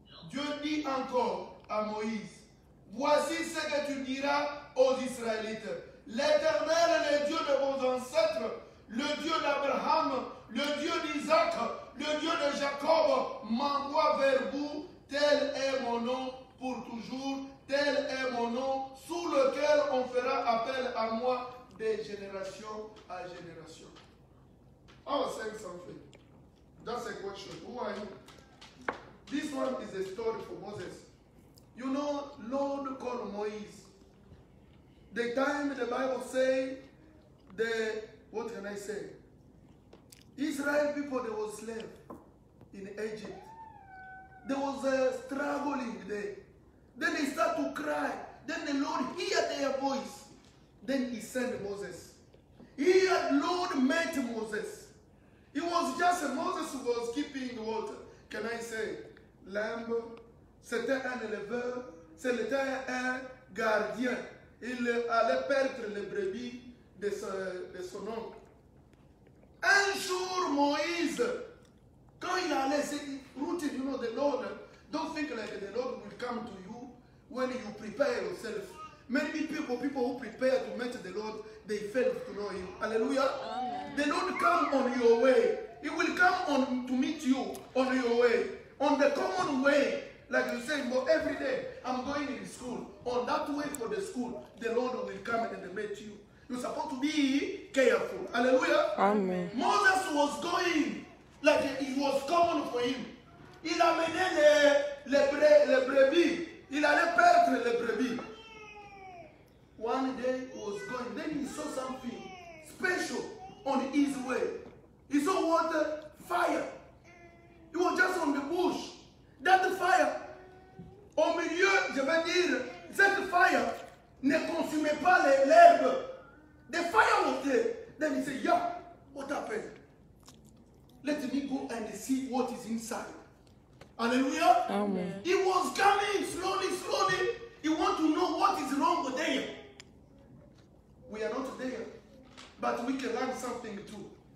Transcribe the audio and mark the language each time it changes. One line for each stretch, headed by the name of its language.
French: Dieu dit encore à Moïse, voici ce que tu diras aux Israélites, l'Éternel, le Dieu de vos ancêtres, le Dieu d'Abraham, le Dieu d'Isaac, le Dieu de Jacob m'envoie vers vous, tel est mon nom pour toujours, tel est mon nom sous lequel on fera appel à moi de génération à génération.
English: I was saying something. That's a question. Who are you? This one is a story for Moses. You know, Lord called Moïse. The time the Bible say, what can I say? Israel people, they were slaves in Egypt. There was a struggling there. Then they start to cry. Then the Lord heard their voice. Then he sent Moses. Lord met Moses. It was just Moses who was keeping what can I say? Lamb.
French: C'était un éleveur. C'était un gardien. Il allait perdre les brebis de son oncle. Un jour, Moïse, quand il allait, c'est routine,
English: you know, the Lord, don't think like the Lord will come to you when you prepare yourself. Many people who prepare to meet the Lord, they fail to know Him. Hallelujah. Amen. The Lord come on your way. He will come on to meet you on your way. On the common way. Like you say, well, every day I'm going in school. On that way for the school, the Lord will come and meet you. You're supposed to be careful. Hallelujah. Amen. Moses was going like it was common for him.
French: Il amenait les brebis. Il allait perdre les brebis.
English: One day he was going. Then he saw something special on his way. He saw water, fire. He was just on the bush. That fire,
French: au milieu, je vais dire, cette fire ne consumait pas l'herbe.
English: The fire was there. Then he said, yeah, what happened? Let me go and see what is inside. Hallelujah. Amen. He was coming slowly, slowly. He want to know what is wrong there. We are not there, but we can learn something too.